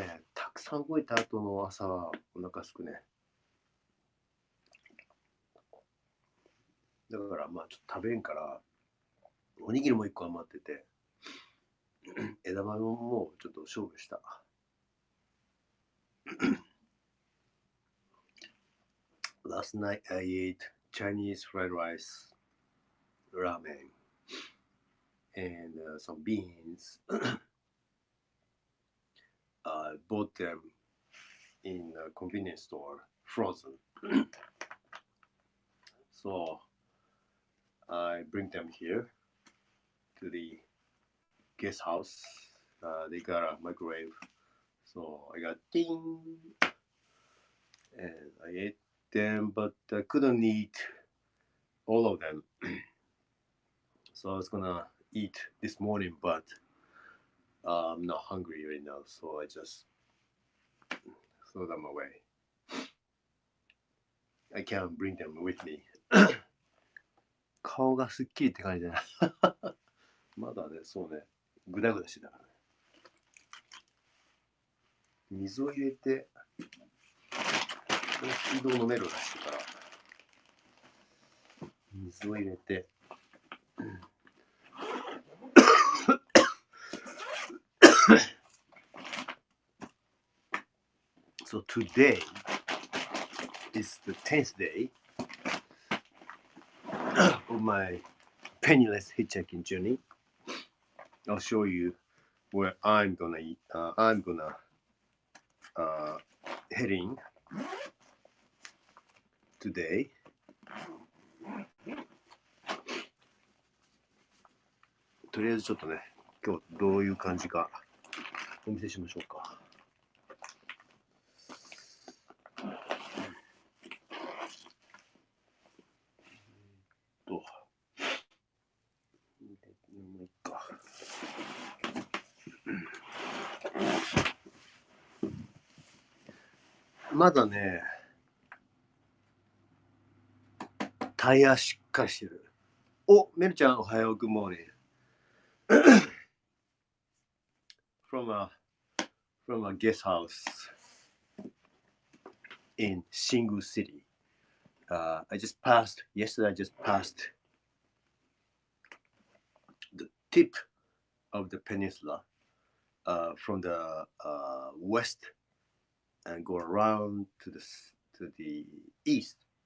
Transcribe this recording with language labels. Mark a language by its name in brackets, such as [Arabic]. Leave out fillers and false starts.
[Japanese] やっぱね、たくさん動いた後の朝はお腹すくね。だからまあちょっと食べんから、おにぎりも1個余ってて、枝豆ももうちょっと勝負した。 [English] Last night I ate Chinese fried rice, ramen, and some beans. I bought them in a convenience store, frozen. So I bring them here to the guest house. They got a microwave. So I got ding, and I ate them, but I couldn't eat all of them. So I was gonna eat this morning, but I'm not hungry right now, so I just throw them away. I can't bring them with me. [Japanese] 顔がすっきりって感じだな。まだね、そうね、ぐだぐだしてたからね。水を入れて、水道飲めるらしいから、水を入れて、 [English] So today is the 10th day of my Penniless hitchhiking journey. I'll show you where I'm gonna heading today. [Japanese] とりあえずちょっとね、今日どういう感じかお見せしましょうか。まだね、タイヤしっかりしてる。お、メルちゃんおはよう、 [English] Good morning. from a guest house in Shingu City. Yesterday I just passed the tip of the peninsula, from the west and go around to the east.